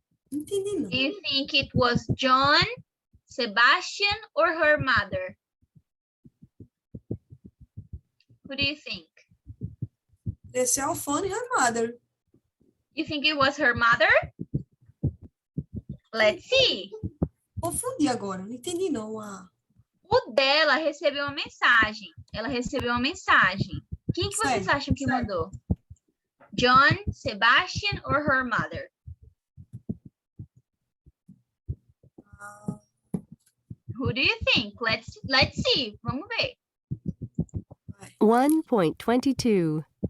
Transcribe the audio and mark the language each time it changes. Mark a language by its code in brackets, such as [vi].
[pt] Não entendi, não. [en] Do you think it was John, Sebastian, or her mother? Who do you think? The cell phone, her mother. You think it was her mother? Let's see. [pt] Confundi agora, não entendi não. O dela recebeu uma mensagem. Ela recebeu uma mensagem. Quem que vocês Certo, acham que certo. mandou? [en] John, Sebastian, or her mother? Who do you think? Let's see. [pt] Vamos ver. 1.22.